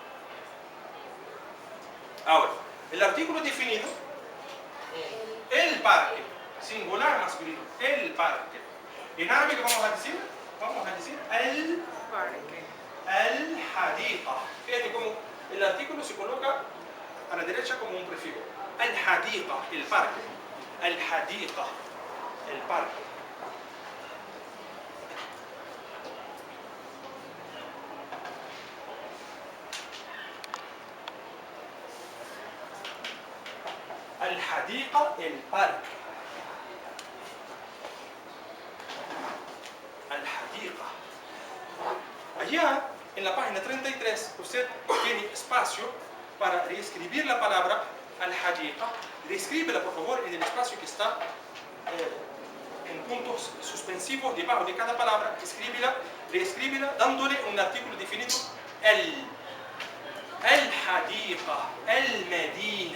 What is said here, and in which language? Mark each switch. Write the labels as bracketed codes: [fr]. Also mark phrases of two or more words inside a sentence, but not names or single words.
[es] Ahora, el artículo definido, el parque, singular masculino, el parque. En árabe, ¿qué vamos a decir? Vamos a decir el parque. El hadiqa. Fíjate cómo el artículo se coloca a la derecha como un prefijo. El hadiqa, el parque. El hadiqa, el parque. [ar] الحديقة البارك الحديقة. [es] Allá en la página 33 usted tiene espacio para reescribir la palabra al-hadiqa. Reescríbela por favor en el espacio que está en puntos suspensivos debajo de cada palabra. Reescríbela dándole un artículo definido [ar] الحديقة، المدينة.